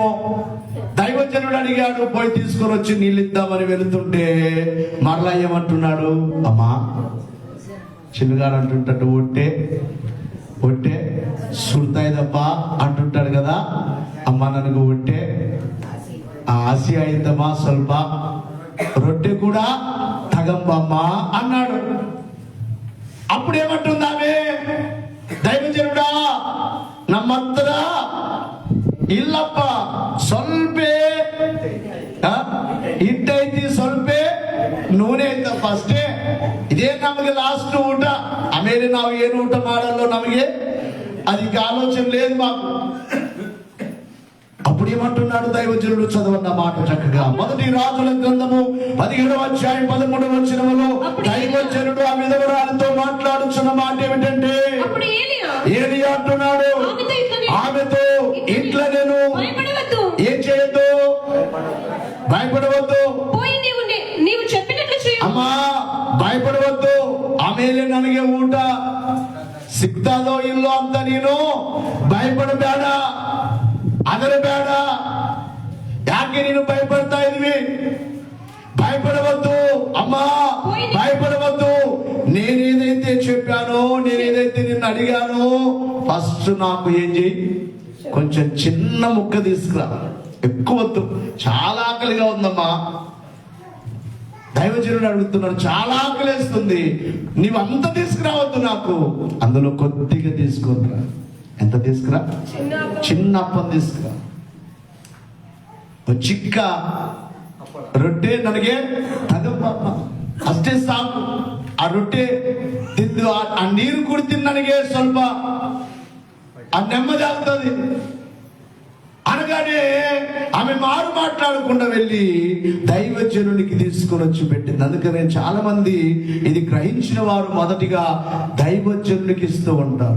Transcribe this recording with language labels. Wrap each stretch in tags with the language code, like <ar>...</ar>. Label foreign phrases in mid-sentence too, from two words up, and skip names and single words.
<te>దైవజనుడు అడిగాడు, పోయి తీసుకొని వచ్చి నీళ్ళు ఇద్దామని వెళుతుంటే మరలా ఏమంటున్నాడు, అమ్మా చిన్నగాడు అంటుంటాడు,</te> <kn>ಒಟ್ಟೆ ಒಟ್ಟೆ ಸುಡತಾಯಿ</kn> <te>తప్ప అంటుంటాడు కదా.</te> <kn>అమ్మ ನನಗೆ ಒಟ್ಟೆ ಆಸಿ ಅಯಿದ್ದಮ್ಮಾ, ಸ್ವಲ್ಪ ರೊಟ್ಟೆ ಕೂಡಾ ತಗಂಬಮ್ಮಾ అన్నాడు.</kn> <te>అప్పుడు ఏమంటుందామే, దైవజనుడా</te> <kn>ನಮ್ಮ ಹತ್ರ ಇಲ್ಲಪ್ಪ, ಸ್ವಲ್ಪೇ ಹಿಟ್ಟೈತಿ, ಸ್ವಲ್ಪೇ ನೂನೆ ಐತಪ್ಪ ಅಷ್ಟೇ, ಇದೇ ನಮಗೆ లాస్ట్ ಊಟ. ಆಮೇಲೆ ನಾವು ಏನು ಊಟ ಮಾಡಲ್ಲ, ನಮಗೆ</kn> <te>అది ఆలోచన లేదు మాకు. అప్పుడు ఏమంటున్నాడు దైవజనుడు? చదవన్న మాట చక్కగా. మొదటి రాజుల గ్రంథము 17వ అధ్యాయం 13వ వచనములో దైవజనుడు ఆ విధవరాలితో మాట్లాడుచున్న మాట ఏమిటంటే, ఏలియా అంటున్నాడు ఆమెతో, ఇట్లా నేను ఏం చేయొద్దు, భయపడవద్దు, అమ్మా భయపడవద్దు,</te> <kn>ಆಮೇಲೆ ನನಗೆ ಊಟ ಸಿಗ್ತದೋ ಇಲ್ಲೋ ಅಂತ ನೀನು ಭಯಪಡಬೇಡ, ಅದರಬೇಡ. ಯಾಕೆ ನೀನು ಭಯಪಡ್ತಾ ಇದ್ವಿ?</kn> <te>భయపడవద్దు అమ్మా, భయపడవద్దు. నేనేదైతే చెప్పానో, నేనేదైతే నిన్ను అడిగానో ఫస్ట్ నాకు ఏం చేయి, కొంచెం చిన్న ముక్క తీసుకురా, ఎక్కువ వద్దు. చాలా ఆకలిగా ఉందమ్మా. దైవజనుడు అడుగుతున్నాడు, చాలా ఆకలిస్తుంది, నీవు అంత తీసుకురావద్దు, నాకు అందులో కొద్దిగా తీసుకురా. ఎంత తీసుకురా? చిన్న అప్పం తీసుకురా.</te> <kn>ಚಿಕ್ಕ ರೊಟ್ಟಿ ನನಗೆ ತಗಪ್ಪ, ಅಷ್ಟೇ ಸಾಕು. ಆ ರೊಟ್ಟಿ ತಿಂದು ಆ ನೀರು ಕುಡ್ತೀನಿ, ನನಗೆ ಸ್ವಲ್ಪ</kn> <te>ఆ నెమ్మది అవుతుంది అనగానే ఆమె మారు మాట్లాడకుండా వెళ్ళి దైవజనునికి తీసుకొని వచ్చి పెట్టింది. అందుకనే చాలా మంది ఇది గ్రహించిన వారు మొదటిగా దైవజనునికి ఇస్తూ ఉంటారు.</te>